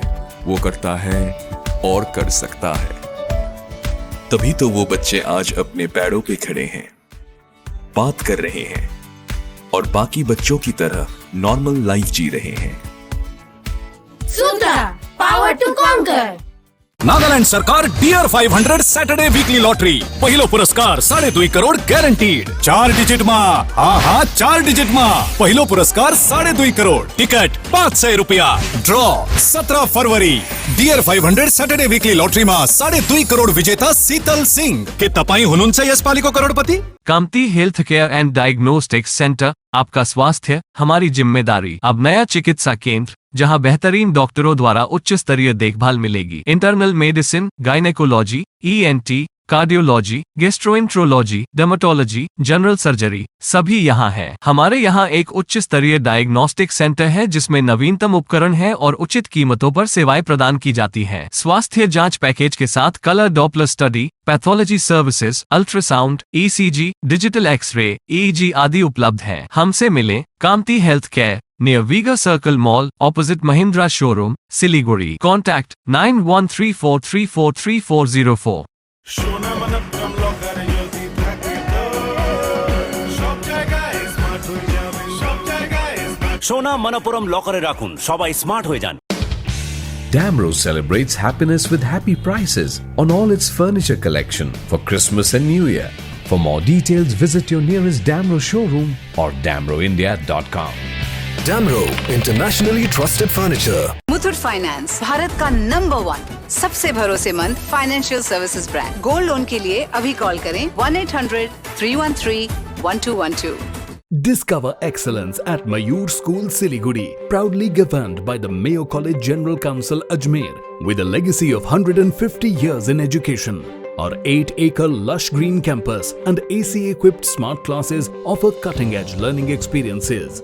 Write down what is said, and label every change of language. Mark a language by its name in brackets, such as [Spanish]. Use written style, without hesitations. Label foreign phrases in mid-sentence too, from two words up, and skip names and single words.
[Hindi] वो करता है और कर सकता है, तभी तो वो बच्चे आज अपने पैरों पे खड़े हैं, बात कर रहे हैं और बाकी बच्चों की तरह [English] normal life [Hindi] जी रहे हैं। [English] सूत्रा, power to conquer. [Nepali] नागालैंड सरकार डियर 500 सैटरडे वीकली लॉटरी पहिलो पुरस्कार 2.5 करोड़ गैरंटीड। 4 डिजिट मा, हाँ 4 डिजिट मा पहिलो पुरस्कार 2.5 करोड़। टिकट 500 रुपया। ड्रॉ 17 फरवरी। डियर 500 सैटरडे वीकली लॉटरी मा 2.5 करोड़ विजेता शीतल सिंह के तपाई हुनुहुन्छ यसपालिको करोड़पति। [Hindi] कामती हेल्थ केयर एंड डायग्नोस्टिक्स सेंटर, आपका स्वास्थ्य हमारी जिम्मेदारी। अब नया चिकित्सा केंद्र जहां बेहतरीन डॉक्टरों द्वारा उच्च स्तरीय देखभाल मिलेगी। इंटरनल मेडिसिन, गायनेकोलॉजी, ENT, कार्डियोलॉजी, गैस्ट्रोएंट्रोलॉजी, डर्मेटोलॉजी, जनरल सर्जरी सभी यहाँ है। हमारे यहाँ एक उच्च स्तरीय [English] diagnostic center [Hindi] है जिसमें नवीनतम उपकरण है और उचित कीमतों पर सेवाएं प्रदान की जाती हैं। स्वास्थ्य जांच पैकेज के साथ [English] color Doppler study, pathology services, [Hindi] अल्ट्रासाउंड, ECG, [English] digital X-ray, [Hindi] EEG आदि उपलब्ध है। हमसे मिलें कामती हेल्थ केयर, near Viga Circle Mall, opposite Mahindra Showroom, Siliguri. [English] Contact 9134343404. [Bangla] সোনা মনপুরম লকারে রাখুন, সবাই স্মার্ট হয়ে যান। [English] Damro celebrates happiness with happy prices on all its furniture collection for Christmas and New Year. For more details, visit your nearest Damro showroom or damroindia.com. Damro, internationally trusted furniture. [Hindi] मुथूट फाइनेंस, भारत का नंबर 1 सबसे भरोसेमंद [English] financial services brand. gold loan [Hindi] के लिए अभी कॉल करें 1-800-313-1212। [English] Discover excellence at Mayur School, Siliguri, proudly governed by the Mayo College General Council, Ajmer, with a legacy of 150 years in education. Our 8-acre lush green campus and AC-equipped smart classes offer cutting-edge learning experiences.